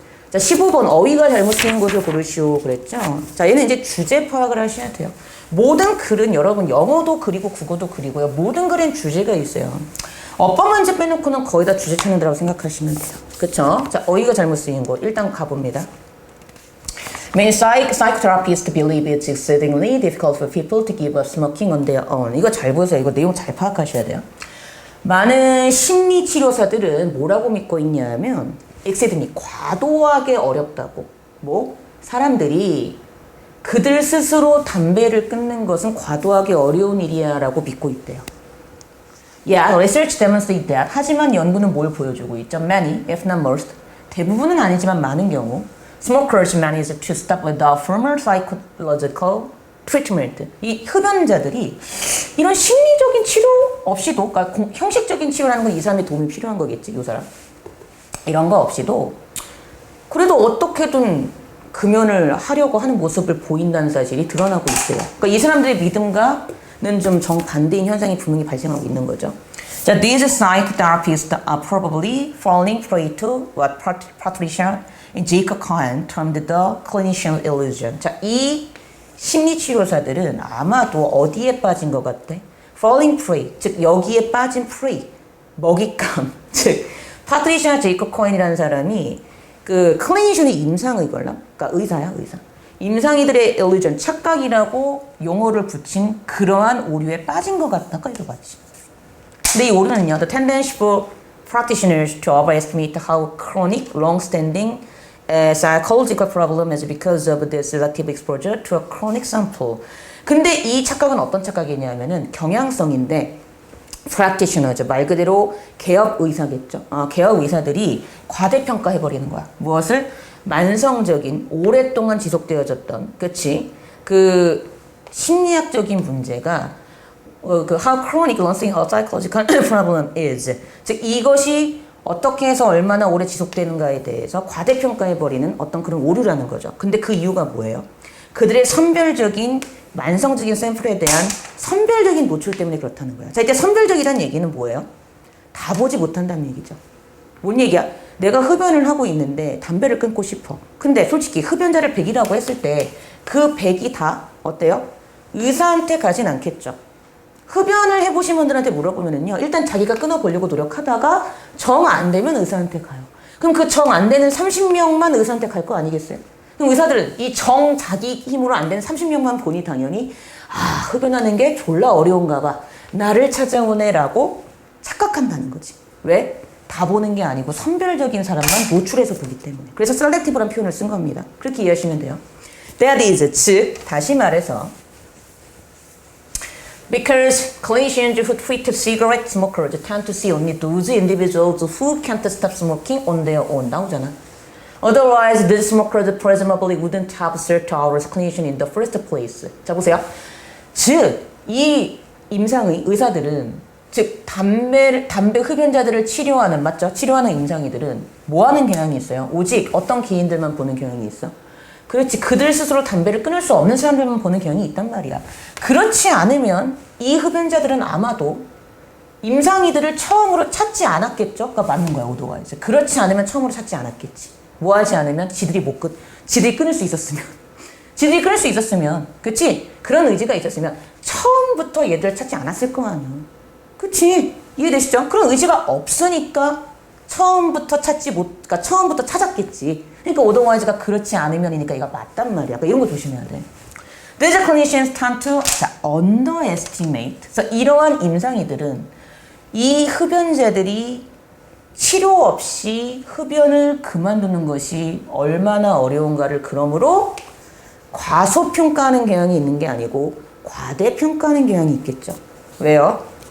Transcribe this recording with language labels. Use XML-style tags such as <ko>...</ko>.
<ko>자 15번 어휘가 잘못된 것을 고르시오 그랬죠. 자 얘는 이제 주제 파악을 하셔야 돼요. 모든 글은 여러분 영어도 그리고 국어도 그리고요. 모든 글엔 주제가 있어요. 어법 문제 빼놓고는 거의 다 주제 찾는다고 생각하시면 돼요. 그쵸? 자 어휘가 잘못 쓰인 거 일단 가봅니다.</ko> <en>Many psychotherapists believe it's exceedingly difficult for people to give up smoking on their own.</en> <ko>이거 잘 보세요. 이거 내용 잘 파악하셔야 돼요. 많은 심리치료사들은 뭐라고 믿고 있냐면 exceedingly 과도하게 어렵다고. 뭐? 사람들이 그들 스스로 담배를 끊는 것은 과도하게 어려운 일이야 라고 믿고 있대요.</ko> <en>Yeah, research demonstrates that.</en> <ko>하지만 연구는 뭘 보여주고 있죠?</ko> <en>Many, if not most,</en> <ko>대부분은 아니지만 많은 경우</ko> <en>Smokers manage to stop without formal psychological treatment.</en> <ko>이 흡연자들이 이런 심리적인 치료 없이도, 그러니까 형식적인 치료라는 건 이 사람의 도움이 필요한 거겠지, 이 사람. 이런 거 없이도 그래도 어떻게든 금연을 하려고 하는 모습을 보인다는 사실이 드러나고 있어요. 그러니까 이 사람들의 믿음과는 좀 정반대인 현상이 분명히 발생하고 있는 거죠. 자,</ko> <en>these psychotherapists are probably falling prey to what Patricia Jacob Cohen termed the clinician illusion.</en> <ko>자, 이 심리치료사들은 아마도 어디에 빠진 것 같대?</ko> <en>Falling prey,</en> <ko>즉 여기에 빠진 prey, 먹잇감. 즉 파트리샤 제이콥 코엔이라는 사람이 그 클리니션의 임상의걸라? 그러니까 의사야, 의사. 임상의들의 illusion, 착각이라고 용어를 붙인 그러한 오류에 빠진 것 같다고 읽어봤지. 근데 이 오류는요,</ko> <en>the tendency for practitioners to overestimate how chronic, long-standing psychological problem is because of the selective exposure to a chronic sample.</en> <ko>근데 이 착각은 어떤 착각이냐면은 경향성인데 practitioner죠. 말 그대로 개업 의사겠죠. 개업 의사들이 과대평가해버리는 거야. 무엇을? 만성적인 오랫동안 지속되어졌던 그치? 그 심리학적인 문제가 그</ko> <en>how chronic long-standing psychological problem is.</en> <ko>즉 이것이 어떻게 해서 얼마나 오래 지속되는가에 대해서 과대평가해버리는 어떤 그런 오류라는 거죠. 근데 그 이유가 뭐예요? 그들의 선별적인 만성적인 샘플에 대한 선별적인 노출 때문에 그렇다는 거야. 자, 이때 선별적이라는 얘기는 뭐예요? 다 보지 못한다는 얘기죠. 뭔 얘기야? 내가 흡연을 하고 있는데 담배를 끊고 싶어. 근데 솔직히 흡연자를 100이라고 했을 때 그 100이 다 어때요? 의사한테 가진 않겠죠. 흡연을 해보신 분들한테 물어보면요. 일단 자기가 끊어보려고 노력하다가 정 안 되면 의사한테 가요. 그럼 그 정 안 되는 30명만 의사한테 갈 거 아니겠어요? 그럼 의사들은 이 정 자기 힘으로 안 되는 30명만 보니 당연히 흡연하는 게 졸라 어려운가 봐. 나를 찾아오네 라고 착각한다는 거지. 왜? 다 보는 게 아니고 선별적인 사람만 노출해서 보기 때문에. 그래서 selective라는 표현을 쓴 겁니다. 그렇게 이해하시면 돼요.</ko> <en>That is,</en> <ko>즉 다시 말해서</ko> <en>Because clinicians who treat cigarette smokers tend to see only those individuals who can't stop smoking on their own.</en> <ko>나오잖아.</ko> <en>Otherwise, these smokers presumably wouldn't have served our clinician in the first place.</en> <ko>자, 보세요. 즉, 이 임상의 의사들은, 즉, 담배 흡연자들을 치료하는, 맞죠? 치료하는 임상의들은 뭐 하는 경향이 있어요? 오직 어떤 개인들만 보는 경향이 있어? 그렇지. 그들 스스로 담배를 끊을 수 없는 사람들만 보는 경향이 있단 말이야. 그렇지 않으면 이 흡연자들은 아마도 임상의들을 처음으로 찾지 않았겠죠? 그러니까 맞는 거야, 오도가 이제. 그렇지 않으면 처음으로 찾지 않았겠지. 뭐 하지 않으면 지들이 끊을 수 있었으면. 지들이 끊을 수 있었으면. 그치? 그런 의지가 있었으면 처음부터 얘들을 찾지 않았을 거 아니야. 그치? 이해되시죠? 그런 의지가 없으니까 처음부터 그러니까 처음부터 찾았겠지. 그러니까 오더와이즈가 그렇지 않으면이니까 이거 맞단 말이야. 그러니까 이런 거 조심해야 돼.</ko> <en>These clinicians tend to underestimate.</en> <ko>그래서 이러한 임상의들은 이 흡연자들이 치료 없이 흡연을 그만두는 것이 얼마나 어려운가를 그러므로 과소평가하는 경향이 있는 게 아니고 과대평가하는 경향이 있겠죠. 왜요?</ko>